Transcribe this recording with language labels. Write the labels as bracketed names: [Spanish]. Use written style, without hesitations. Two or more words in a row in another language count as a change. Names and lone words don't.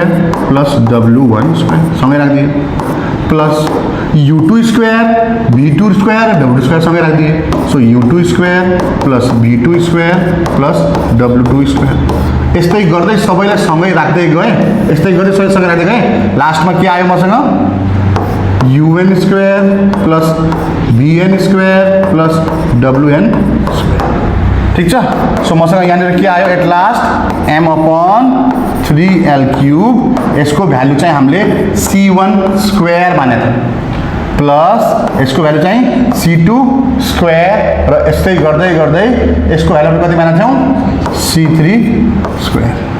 [English] plus w1 square [Nepali] सँगै राखिदिए [English] plus u2 square v2 square र w2 square [Nepali] सँगै राखिदिए [English] so u2 square plus v2 square plus w2 square [Nepali] यस्तै गर्दै सबैलाई सँगै राख्दै गए लास्टमा के आयो मसँग [English] un square plus vn square plus wn square [Nepali] ठीक छ सो मसँग यहाँनिर के आयो [English] at last m upon 3l cube [Nepali] यसको भ्यालु चाहिँ हामीले [English] c1 square [Nepali] मानेको प्लस यसको भ्यालु चाहिँ [English] c2 square [Nepali] र यस्तै गर्दै यसको भ्यालु कति मानेको थियौँ [English] c3 square